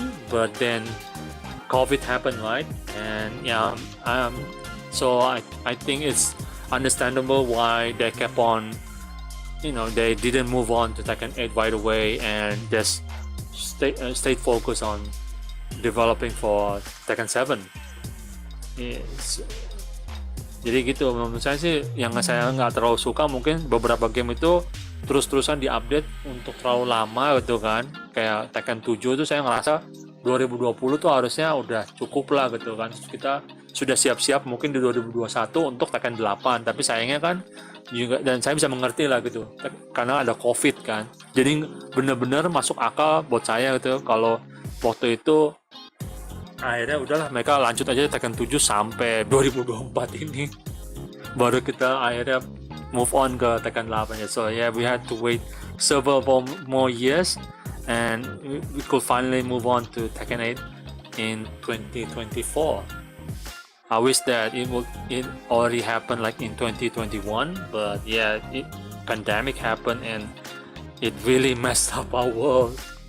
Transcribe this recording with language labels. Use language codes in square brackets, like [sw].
[en] But then COVID happened, right? And so I think it's understandable why they kept on, they didn't move on to Tekken 8 right away and just stayed focused on developing for Tekken 7. Yes. [id] Jadi gitu, menurut saya sih yang saya nggak terlalu suka mungkin beberapa game itu terus-terusan diupdate untuk terlalu lama gitu kan. Kayak Tekken 7 itu saya ngerasa 2020 tuh harusnya udah cukup lah gitu kan. Kita sudah siap-siap mungkin di 2021 untuk Tekken 8, tapi sayangnya kan juga, dan saya bisa mengerti lah gitu karena ada COVID kan. Jadi bener-bener masuk akal buat saya gitu kalau waktu itu akhirnya udahlah mereka lanjut aja Tekken 7 sampai 2024 ini baru kita akhirnya [en] move on [id] ke Tekken 8 ya. [en] So we had to wait several more years and we could finally move on to Tekken 8 in 2024. I wish that it already happened like in 2021, but pandemic happened and it really messed up our world.